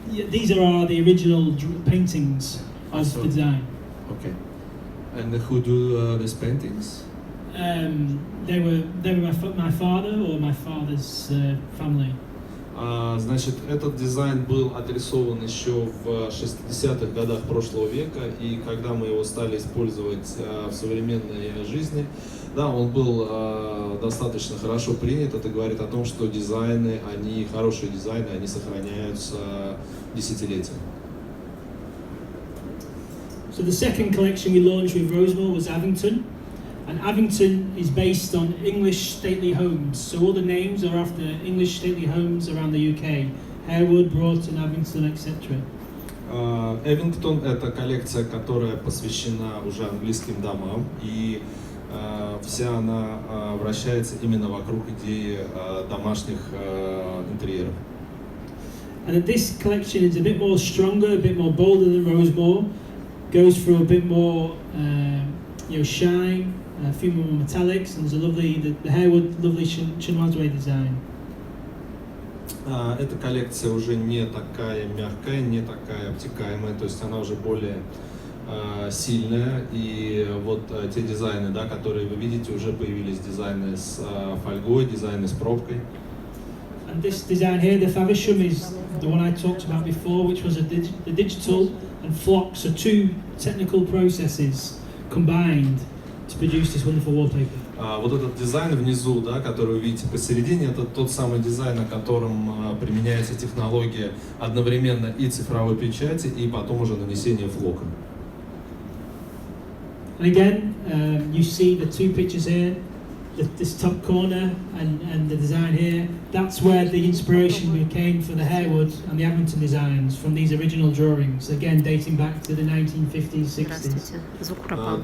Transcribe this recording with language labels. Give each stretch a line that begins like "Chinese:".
English: These are the original paintings of the design. Okay. And who do these paintings? They were my father or my father's family.
Russian: Значит, этот дизайн был отрисован еще в 60-х годах прошлого века, и когда мы его стали использовать в современной жизни, да, он был достаточно хорошо принят. Это говорит о том, что дизайны, хорошие дизайны, они сохраняются десятилетиями.
English: So the second collection we launched with Rosemore was Avington. And Avington is based on English stately homes. So all the names are after English stately homes around the UK. Harewood, Broughton, Avington, etc.
Russian: Эвингтон — это коллекция, которая посвящена уже английским домам, и вся она вращается именно вокруг идеи домашних интерьеров.
English: And this collection is a bit more stronger, a bit more bolder than Rosemore. Goes through a bit more shine. A few more metallics, and there's the Harewood lovely chinoise design.
Russian: Эта коллекция уже не такая мягкая, не такая обтекаемая, то есть она уже более сильная. И вот те дизайны, да, которые вы видите, уже появились дизайны с фольгой, дизайны с пробкой.
English: And this design here, the Faversham, is the one I talked about before, which was the digital and flock, so two technical processes combined to produce this wonderful wallpaper.
Russian: Вот этот дизайн внизу, да, который вы видите посередине, это тот самый дизайн, на котором применяется технология одновременно и цифровой печати, и потом уже нанесения флока.
English: And again, you see the two pictures here, this top corner and the design here. That's where the inspiration came for the Harewood and the Avington designs from these original drawings, again dating back to the 1950s, 60s.